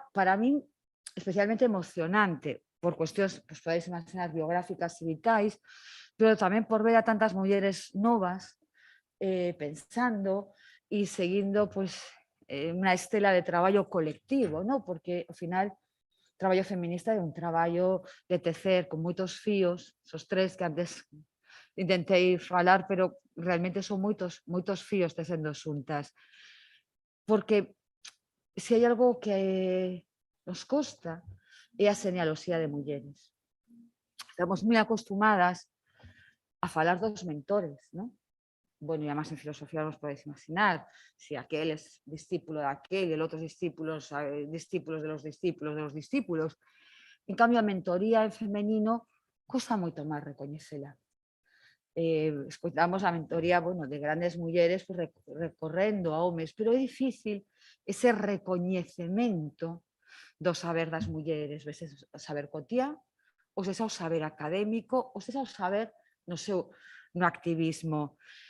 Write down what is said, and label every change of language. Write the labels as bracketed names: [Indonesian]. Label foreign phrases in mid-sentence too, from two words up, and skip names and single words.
[Galician] para min especialmente emocionante, por cuestións, podedes imaginar, biográficas e vitais, pero tamén por ver a tantas mulleres novas pensando e seguindo unha estela de traballo colectivo, porque ao final o traballo feminista é un traballo de tecer con moitos fíos, esos 3 que antes intentei falar, pero realmente son moitos fíos tecendo xuntas. Porque se hai algo que nos costa é a xenealoxía de mulleres. Estamos moi acostumadas a falar dos mentores, non? E además en filosofía nos podes imaginar, [Spanish] si aquel es discípulo de aquel, el outros discípulos de los discípulos de los discípulos. [Galician] En cambio, a mentoría en femenino costa moito máis recoñecela. Escoitamos a mentoría de grandes mulleres recorrendo a homes, pero é difícil ese recoñecemento do saber das mulleres, veces o saber cotiá, ou sexa o saber académico, ou sexa o saber no activismo.